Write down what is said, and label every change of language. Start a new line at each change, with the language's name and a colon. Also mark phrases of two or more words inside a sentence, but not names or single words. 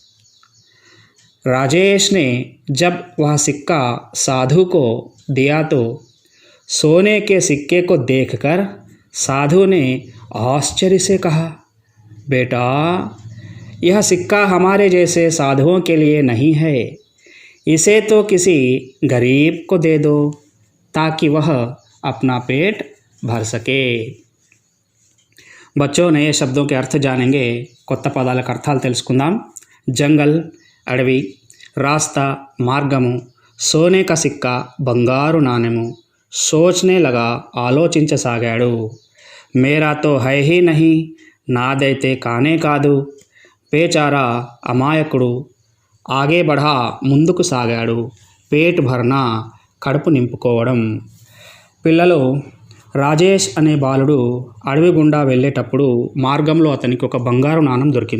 Hindi: राजेश ने जब वह सिक्का साधु को दिया तो सोने के सिक्के को देखकर साधु ने आश्चर्य से कहा, बेटा, यह सिक्का हमारे जैसे साधुओं के लिए नहीं है. इसे तो किसी गरीब को दे दो ताकि वह अपना पेट भर सके. बच्चों, नए शब्दों के अर्थ जानेंगे.
Telugu: కొత్త పదాలకు అర్థాలు తెలుసుకుందాం. జంగల్, అడవి, రాస్తా, మార్గము,
Hindi: सोने का सिक्का,
Telugu: బంగారు నాణెము.
Hindi: सोचने लगा, ఆలోచించసాగాడు. मेरा तो है ही नहीं,
Telugu: నాదైతే కానే కాదు. బేచారా, అమాయకుడు.
Hindi: आगे बढ़ा,
Telugu: ముందుకు సాగాడు.
Hindi: पेट भरना,
Telugu: కడుపు నింపుకోవడం. పిల్లలు, రాజేష్ అనే బాలుడు అడవి గుండా వెళ్ళేటప్పుడు మార్గంలో అతనికి ఒక బంగారు నాణెం దొరికింది.